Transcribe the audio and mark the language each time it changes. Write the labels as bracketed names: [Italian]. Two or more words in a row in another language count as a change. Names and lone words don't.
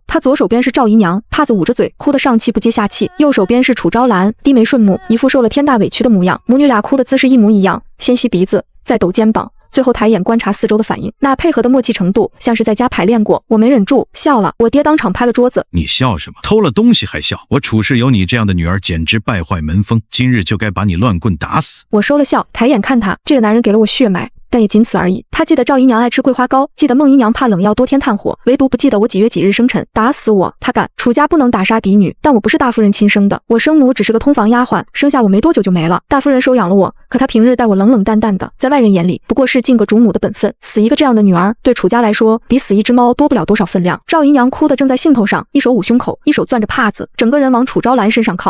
[Chinese] 他左手邊是趙姨娘，帕子捂着嘴，哭得上氣不接下氣；右手邊是楚昭蘭，低眉順目，一副受了天大委屈的模樣。母女倆哭的姿勢一模一樣，先吸鼻子，再抖肩膀，最後抬眼觀察四周的反應，那配合的默契程度，像是在家排練過。我没忍住笑了，我爹當场拍了桌子：“ 你笑什麼？偷了東西還笑？我處事有你這樣的女兒，簡直敗壞門風，今日就該把你亂棍打死。” 我收了笑，抬眼看他，這個男人給了我血脈，但也僅此而已。他記得趙姨娘愛吃桂花糕，記得孟姨娘怕冷藥多添炭火，唯獨不記得我幾月幾日生辰。打死我，他敢！楚家不能打杀嫡女，但我不是大夫人親生的，我生母只是個通房丫鬟，生下我沒多久就沒了。大夫人收養了我，可她平日待我冷冷淡淡的，在外人眼裡不過是盡個主母的本分。死一個這樣的女兒，對楚家來說比死一隻貓多不了多少分量。趙姨娘哭得正在興頭上，一手捂胸口，一手攥着帕子，整個人往楚昭蘭身上靠。